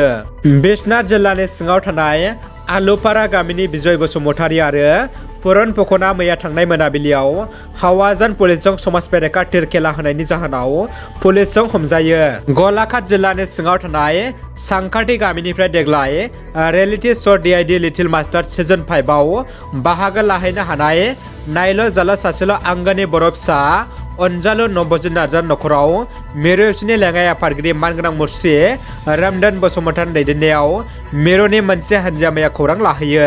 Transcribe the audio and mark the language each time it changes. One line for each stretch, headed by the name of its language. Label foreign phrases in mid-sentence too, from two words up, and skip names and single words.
Bodo: बिश्वनाथ जिल्लानि सिङाव थानाय आलुपारा गामिनि बिजय बसुमतारी आरो पुरन फुकना मैया थांनाय मोनाबिलियाव हावाजान पुलिसजों समाज बेरेखा थिर खेला होनायनि जाहोनाव पुलिसजों हमजायो। गलाघाट जिल्लानि सिङाव थानाय सांखाथि गामिनिफ्राय देग्लाय रियेलिटि श' DID लिटिल मास्टार सिजन 5 आव बाहागो लाहैनो हानाय नायल' जाल' सासेल' आंगोनि बर' फिसा अनजालु नबजित नार्जारि नखराव मिरुनि लेङाइ आफादगिरि मानगोनां मुस्रि रामधन बसुमतारीनि दैदेननायाव मिरुनि मोनसे हानजाया मैया खौरां लाहैयो।